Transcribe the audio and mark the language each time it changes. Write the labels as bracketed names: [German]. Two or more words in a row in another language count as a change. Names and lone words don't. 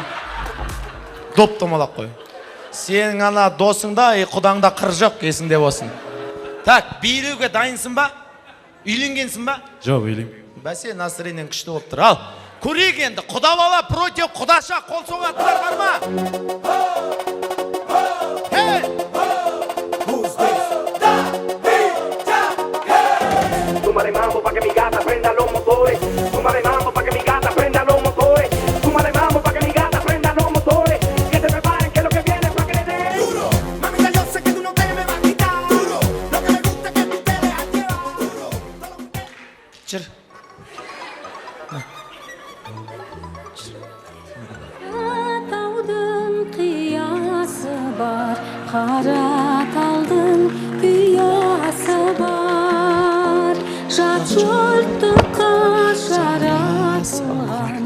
[Kazakh] Доп томалақ қой. Сенің ана досыңда, құдаңда қыр жоқ, есіңде болсын. Так, билеуге дайынсың ба? Үйленгенсің ба? Жоқ, үйленбеймін. Бәсе, настроениең күшті болып тұр. Ал, көрейік енді, құда бала против құдаша қол соғатындар бар ма? [Spanish] Súmale mambo pa' que mi gata prenda los motores. Súmale mambo pa' que mi gata prenda los motores. Súmale mambo pa' que mi gata prenda los motores. Que se preparen que lo que viene pa' que le den duro. Mamita, yo sé que tú no te me vas a quitar duro. Lo que me gusta es que tú te dejas llevar duro. [Kazakh] Жүр. Таудың қиясы бар, Қараталдың ұясы бар, жат жұрттыққа жаратылған.